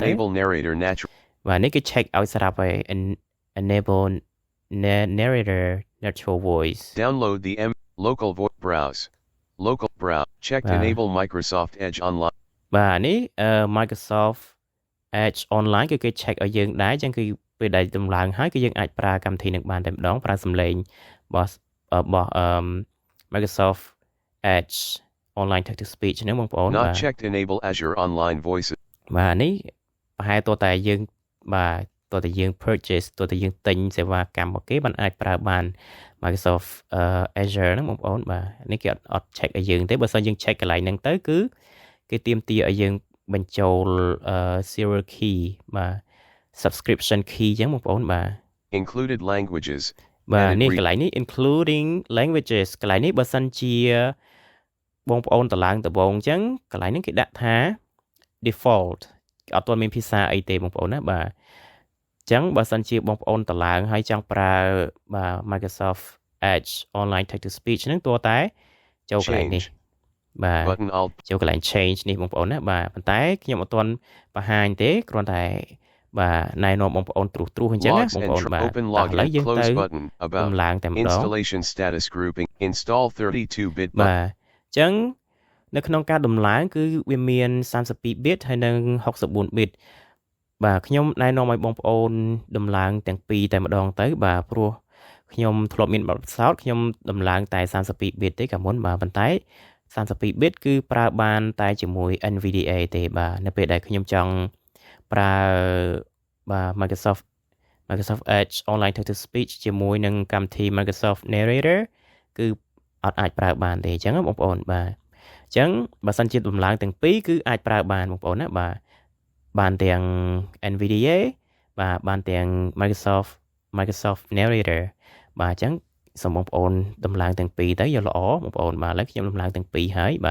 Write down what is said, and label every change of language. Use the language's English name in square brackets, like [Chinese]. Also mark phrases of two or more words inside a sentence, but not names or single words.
[English] enable narrator natural [Khmer] បាទនេះគឺ check ឲ្យស្រាប់ហើយ [English] enable narrator natural voice download the local voice browse check enable Microsoft Edge online [Khmer] បាទនេះ Microsoft Edge online គឺគេ check ឲ្យយើងដែរចឹងគឺពេលដែលដំឡើងហើយគឺយើងអាចប្រើកម្មវិធីនឹងបានតែម្ដងប្រើសំឡេងរបស់ Microsoft Edge online [English] text to speech [Khmer] ហ្នឹងបងប្អូន [English] not checked enable Azure online voices [Khmer] បាទនេះប្រហែលតើតែយើងបាទតើតែយើង purchase តើតែយើងទិញសេវាកម្មរបស់គេបានអាចប្រើបាន Microsoft Azure ហ្នឹងបងប្អូនបាទនេះគេអត់ check ឲ្យយើងទេបើសិនយើង check កន្លែងហ្នឹងទៅគឺគេទាមទារឲ្យយើងបញ្ចូល [English] serial key [Khmer] បាទ [English] subscription key [Khmer] ចឹងបងប្អូនបាទ [English] included languages [Khmer] បាទនេះកន្លែងនេះ [English] including languages [Khmer] កន្លែងនេះបើសិនជាបងប្អូនតឡើងដំបូងចឹងកន្លែងនេះគេដាក់ ថា default អត់ទាន់មានភាសាអីទេបងប្អូនណាបាទចឹងបើសិនជាបងប្អូនតឡើងហើយចង់ប្រើបាទ Microsoft Edge online [English] text to speech [Khmer] ហ្នឹងតើតែចូលកន្លែងនេះបាទចូលកន្លែង change នេះបងប្អូនណាបាទប៉ុន្តែខ្ញុំអត់ទាន់បង្ហាញទេគ្រាន់តែបាទណែនាំបងប្អូនត្រួសអញ្ចឹងណាបងប្អូនបាទឥឡូវយើងទៅដំឡើងតែម្ដង [English] installation status grouping install 32-bit [Khmer] បាទអញ្ចឹងនៅក្នុងការដំឡើងគឺវាមាន32 bit ហើយនិង64 bit បាទខ្ញុំណែនាំឲ្យបងប្អូនដំឡើងទាំងពីរតែម្ដងទៅបាទព្រោះ ខ្ញុំធ្លាប់មានបទពិសោធន៍ខ្ញុំដំឡើងតែ32 bit ទេកាលមុនបាទប៉ុន្តែ32 bit គឺប្រើបានតែជាមួយ NVDA ទេបាទនៅពេលដែលខ្ញុំចង់ប្រើបាទ Microsoft Edge online [English] text to speech [Khmer] ជាមួយនឹងកម្មវិធី Microsoft Narrator គឺអត់អាចប្រើបានទេអញ្ចឹងបងប្អូនបាទអញ្ចឹងបើសិនជាដំឡើងទាំងពីរគឺអាចប្រើបានបងប្អូនណាបាទបានទាំង NVDA បាទបានទាំង Microsoft Narrator បាទអញ្ចឹងសូមបងប្អូនដំឡើងទាំងពីរទៅយកល្អបងប្អូនបាទឥឡូវខ្ញុំដំឡើងទាំងពីរហើយបាទ